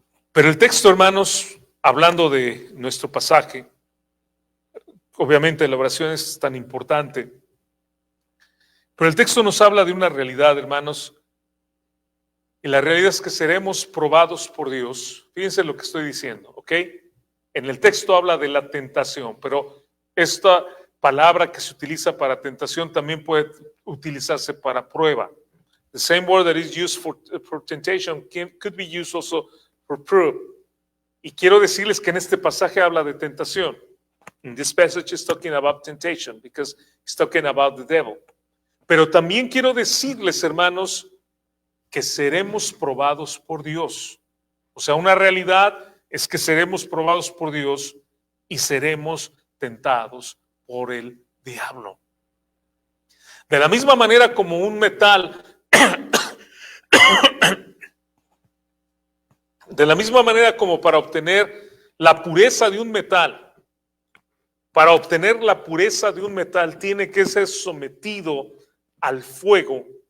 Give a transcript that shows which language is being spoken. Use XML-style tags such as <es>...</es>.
<es>Pero el texto, hermanos, hablando de nuestro pasaje, obviamente la oración es tan importante, pero el texto nos habla de una realidad, hermanos, y la realidad es que seremos probados por Dios. Fíjense lo que estoy diciendo, ¿ok? En el texto habla de la tentación, pero esta palabra que se utiliza para tentación también puede utilizarse para prueba.</es> <en>The same word that is used for temptation could be used also for proof.</en> <es>Y quiero decirles que en este pasaje habla de tentación.</es> <en>In this passage is talking about temptation because it's talking about the devil.</en> <es>Pero también quiero decirles, hermanos, que seremos probados por Dios. O sea, una realidad es que seremos probados por Dios y seremos tentados por el diablo. De la misma manera como un metal, de la misma manera como para obtener la pureza de un metal, para obtener la pureza de un metal tiene que ser sometido al fuego.</es>